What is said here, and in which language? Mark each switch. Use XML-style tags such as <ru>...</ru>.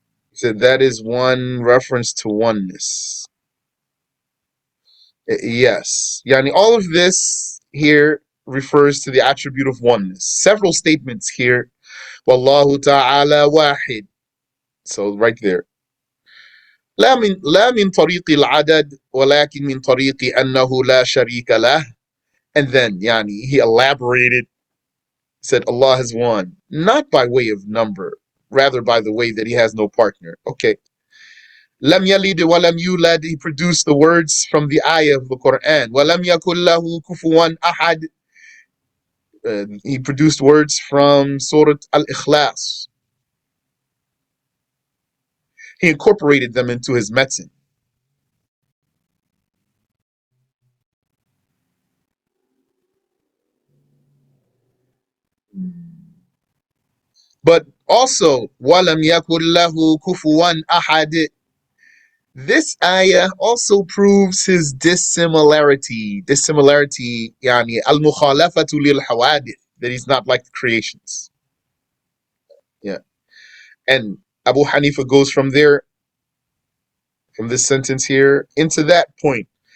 <en>He said that is one reference to oneness. Yes. Yani all of this here refers to the attribute of oneness. Several statements here. Wallahu ta'ala wahid. So right there.</en> <ar>لا من طريق العدد ولكن من طريق أنه لا شريك له.</ar> <en>And then يعني he elaborated, said Allah has one, not by way of number, rather by the way that He has no partner. Okay.</en> <ar>لم يلد ولم يولد,</ar> <en>he produced the words from the ayah of the Quran.</en> <ar>ولم يكن له كفوا أحد,</ar> <en>he produced words from Surah Al-Ikhlas. He incorporated them into his metin. But also,</en> <ar>وَلَمْ يَكُنْ لَهُ كُفُوًا أَحَدٌ.</ar> <en>This ayah also proves his dissimilarity. Dissimilarity,</en> <ar>يعني المخالفة للحوادث,</ar> <en>that he's not like the creations. Yeah. And Abu Hanifa goes from there, from this sentence here, into that point.</en>